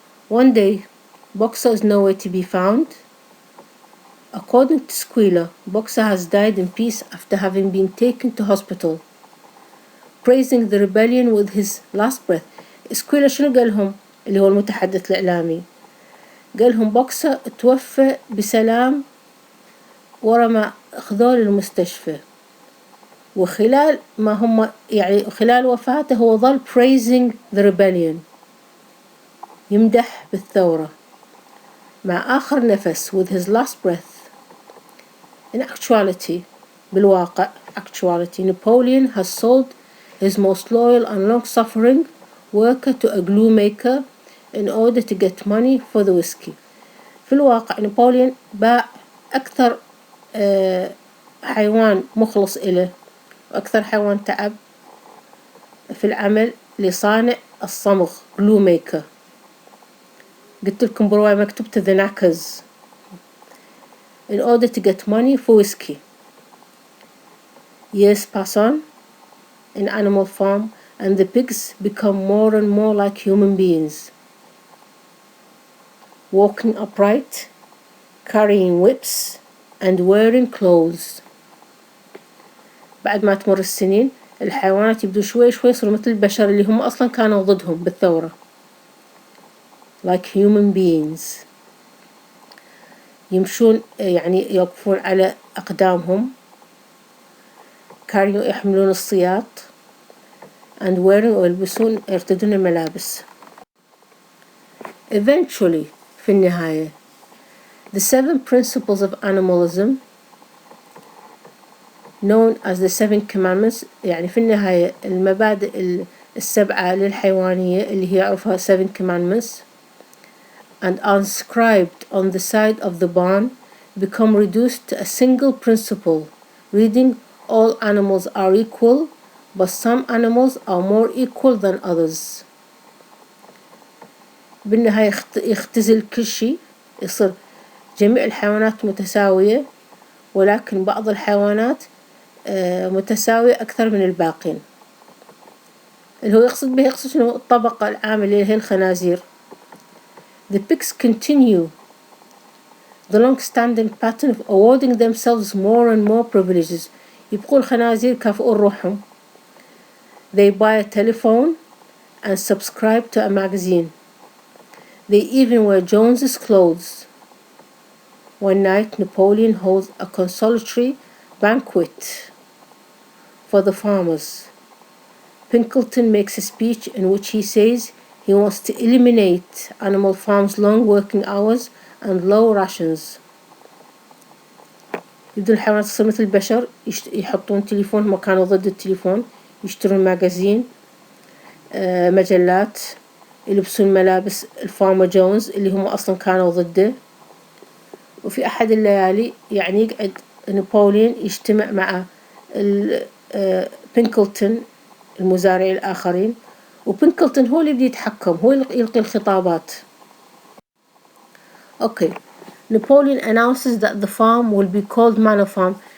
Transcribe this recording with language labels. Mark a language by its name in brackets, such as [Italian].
[English] One day Boxer is nowhere to be found. According to Squealer, Boxer has died in peace after having been taken to hospital, praising the rebellion with his last breath. [Arabic] Squealer شنو قالهم اللي هو المتحدث الإعلامي؟ قالهم بوكسر توفى بسلام ورا ما أخذوه للمستشفى، وخلال ما هم يعني خلال وفاته هو ظل [English] praising the rebellion [Arabic] يمدح بالثورة مع آخر نفس [English] with his last breath. In actuality بالواقع actuality Napoleon has sold his most loyal and long-suffering worker to a glue maker in order to get money for the whiskey. [Arabic] في الواقع نابليون باع أكثر حيوان مخلص إله وأكثر حيوان تعب في العمل لصانع الصمغ [English] glue maker. [Arabic] قلت لكم برواية مكتوب [English] to the knackers in order to get money for whiskey. Years pass on in Animal Farm and the pigs become more and more like human beings, walking upright, carrying whips and wearing clothes. [Arabic] بعد ما تمر السنين الحيوانات يبدو شوي شوي يصيروا مثل البشر اللي هم أصلا كانوا ضدهم بالثورة [English] like human beings. [Arabic] يمشون يعني يوقفون على أقدامهم كانوا يحملون الصياط [English] and wearing [Arabic] ويلبسون يرتدون الملابس. [English] Eventually [Arabic] في النهاية [English] the 7 principles of animalism known as the 7 commandments [Arabic] يعني في النهاية المبادئ 7 للحيوانية اللي هي عرفها [English] 7 commandments and inscribed on the side of the barn become reduced to a single principle, reading all animals are equal, but some animals are more equal than others. [Arabic] بالنهاية يختزل كل شيء، يصير جميع الحيوانات متساوية، ولكن بعض الحيوانات متساوية أكثر من الباقين. اللي هو يقصد شنو؟ الطبقة العامة اللي هي الخنازير. [English] The pigs continue the long-standing pattern of awarding themselves more and more privileges. [Arabic] يبقوا الخنازير يكافئون روحهم. [English] They buy a telephone and subscribe to a magazine. They even wear Jones's clothes. One night, Napoleon holds a consolatory banquet for the farmers. Pinkerton makes a speech in which he says he wants to eliminate Animal Farm's long working hours and low rations. [Arabic] يبدو الحيوانات تصير مثل البشر، يحطون تليفون، هم كانوا ضد التليفون، يشترون ماجازين، مجلات، يلبسون ملابس الفارما جونز اللي هم أصلا كانوا ضده. وفي أحد الليالي يعني يقعد نابليون يجتمع مع بينكلتون المزارعين الآخرين، وبينكلتون هو اللي بده يتحكم، هو اللي يلقي الخطابات. [English] Okay. Napoleon announces that the farm will be called Manor Farm.